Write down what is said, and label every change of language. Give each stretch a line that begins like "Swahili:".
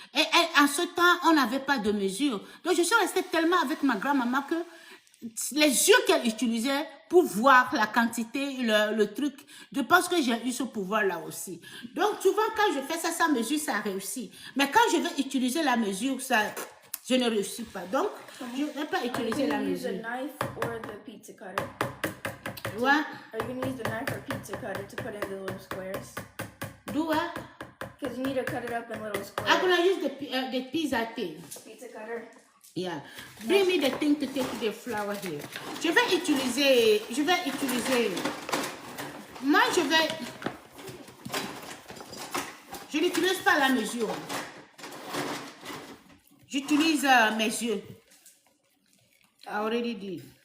French: Et en ce temps, on n'avait pas de mesure. Donc, je suis restée tellement avec ma grand-maman que les yeux qu'elle utilisait pour voir la quantité, le truc, je pense que j'ai eu ce pouvoir-là aussi. Donc, souvent, quand je fais ça sans mesure, ça réussit. Mais quand je vais utiliser la mesure, je ne réussis pas. Donc, je ne vais pas utiliser la mesure.
English: Are you going to use a knife or the pizza cutter? What? Are you going to use the knife or pizza cutter to put in the little squares? Do what? Because you need to cut it up in little squares. I'm going to use the pizza thing. Pizza cutter. Yeah. Bring me the thing to take the flour here.
French: Je vais utiliser. Moi, je n'utilise pas la mesure. J'utilise mes yeux.
English: I already did.